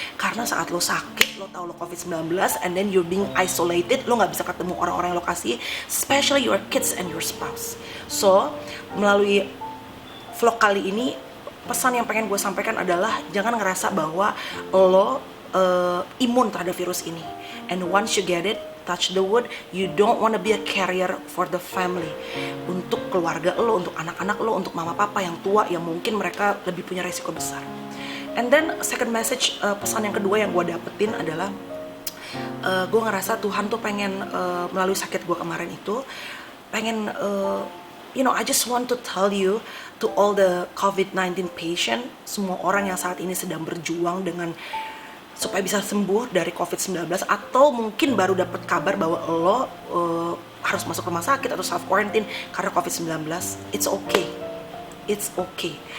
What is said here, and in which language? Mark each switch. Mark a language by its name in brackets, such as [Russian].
[Indonesian] Karena saat lo sakit, lo tahu lo COVID-19, [English] and then you're being isolated, [Indonesian] lo gak bisa ketemu orang-orang yang lo kasih, [English] especially your kids and your spouse. [Indonesian] So, melalui vlog kali ini, pesan yang pengen gue sampaikan adalah jangan ngerasa bahwa lo imun terhadap virus ini. [English] And once you get it, touch the wood, you don't want to be a carrier for the family. [Indonesian] Untuk keluarga lo, untuk anak-anak lo, untuk mama papa yang tua yang mungkin mereka lebih punya resiko besar. [English] And then second message, [Indonesian] pesan yang kedua yang gue dapetin adalah gue ngerasa Tuhan tuh pengen melalui sakit gue kemarin itu pengen [English] I just want to tell you to all the COVID-19 patient, [Indonesian] semua orang yang saat ini sedang berjuang dengan supaya bisa sembuh dari COVID-19, atau mungkin baru dapat kabar bahwa lo harus masuk rumah sakit atau [English] self quarantine [Indonesian] karena COVID-19, [English] it's okay. It's okay.